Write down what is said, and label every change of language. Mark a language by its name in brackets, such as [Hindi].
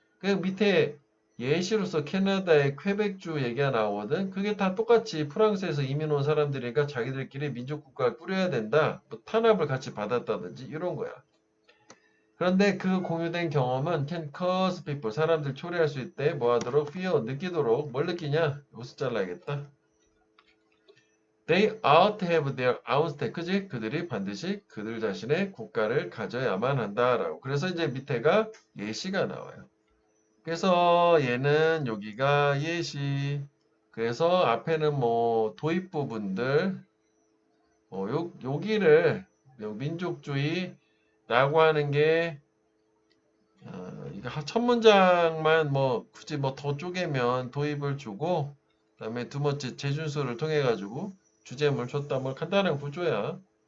[Korean] 그 밑에 예시로서 캐나다의 퀘벡주 얘기가 나오거든. 그게 다 똑같이 프랑스에서 이민 온 사람들이니까 자기들끼리 민족국가를 꾸려야 된다. 뭐 탄압을 같이 받았다든지 이런 거야. 그런데 그 공유된 경험은 [English] can cause people, [Korean] 사람들 초래할 수 있대. 뭐 하도록? fear, 느끼도록. 뭘 느끼냐? 여기서 잘라야겠다. [English] They ought to have their own state. [Korean] 그지? 그들이 반드시 그들 자신의 국가를 가져야만 한다라고. 그래서 이제 밑에가 예시가 나와요. 그래서 얘는 여기가 예시. 그래서 앞에는 뭐 도입 부분들, 여기를 민족주의라고 하는 게 이거 첫 문장만 뭐 굳이 뭐 더 쪼개면 도입을 주고 그다음에 두 번째 재준수를 통해 가지고 주제물 줬다 뭐 간단한 구조야.